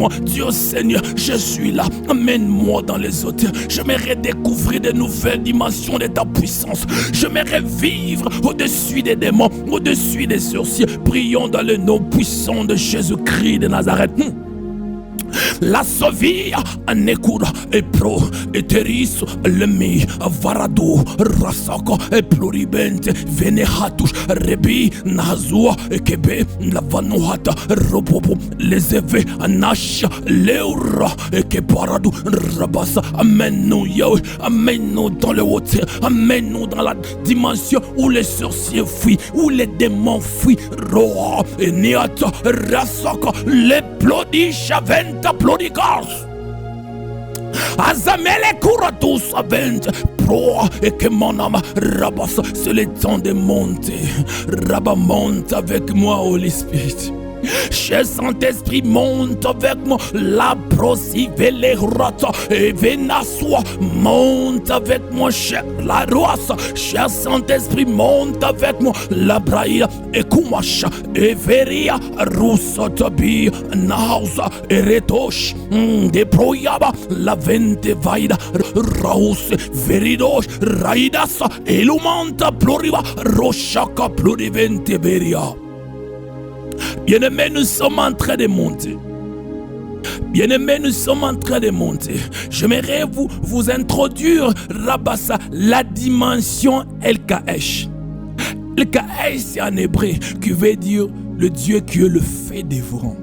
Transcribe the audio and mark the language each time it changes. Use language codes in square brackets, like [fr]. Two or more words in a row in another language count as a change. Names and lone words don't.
[fr] Dieu Seigneur, je suis là. Amène-moi dans les hôtels. matin, j'aimerais découvrir de nouvelles dimensions de ta puissance. J'aimerais vivre au-dessus des démons, au-dessus des sorciers. Prions dans le nom puissant de Jésus-Christ de Nazareth. La sovia anekura e pro eteris lemi varado rasako e pluribente venehatus rebi nazua e kebe lavanuhata robobo les eve anasha leura e keparadu rabasa. Amène-nous Yahweh, amène-nous dans le haut, amène-nous dans la dimension où les sorciers fuient, où les démons fuient. Roa et niata rasako les plodisha venta plodigas. Azamele kuratus avent pro et que mon âme rabas. C'est le temps de monter. Rabba, monte avec moi, [en] Holy Spirit. [fr] Cher Saint-Esprit, monte avec moi. La prosivele rata et venaswa. Monte avec moi, cher la roasa. Cher Saint-Esprit, monte avec moi. La braïa et kumasha et veria rusotabi nausa et retosh de proyaba la vente vaida raus veridosh raidasa et lumanta pluriva roshaka plurivente veria. Bien-aimés, nous sommes en train de monter. Bien-aimés, nous sommes en train de monter. J'aimerais vous introduire Rabassa, la dimension El-Kaesh. El-Kaesh, c'est en hébreu, qui veut dire le Dieu qui est le feu dévorant.